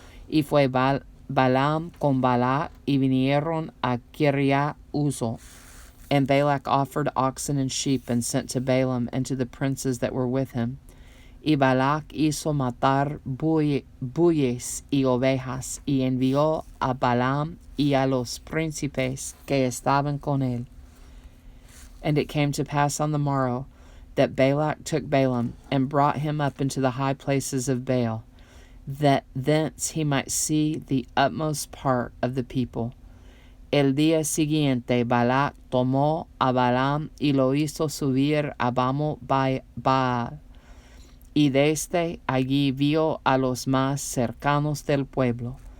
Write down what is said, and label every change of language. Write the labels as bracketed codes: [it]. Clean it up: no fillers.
[es] Y fue Balaam con Balak, y vinieron a Kiriath-Huzoth. [en] And Balak offered oxen and sheep and sent to Balaam and to the princes that were with him. [es] Y Balak hizo matar bueyes y ovejas y envió a Balaam y a los príncipes que estaban con él. [en] And it came to pass on the morrow that Balak took Balaam and brought him up into the high places of Baal, that thence he might see the utmost part of the people. [es] El día siguiente Balak tomó a Balaam y lo hizo subir a Baal, y desde allí vio a los más cercanos del pueblo.